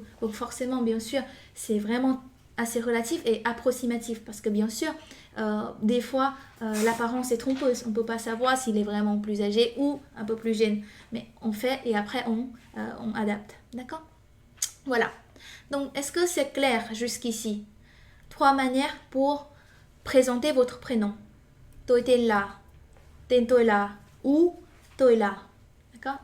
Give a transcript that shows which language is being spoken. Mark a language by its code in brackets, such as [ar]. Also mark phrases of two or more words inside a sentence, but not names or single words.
[fr] Donc forcément, bien sûr, c'est vraiment assez relatif et approximatif parce que bien sûr, des fois, l'apparence est trompeuse. On ne peut pas savoir s'il est vraiment plus âgé ou un peu plus jeune. Mais on fait et après, on adapte. D'accord? Voilà. Donc, est-ce que c'est clair jusqu'ici? 3 manières pour présenter votre prénom. [vi] Tôi tên là, tên tôi là ou tôi là. [fr] D'accord?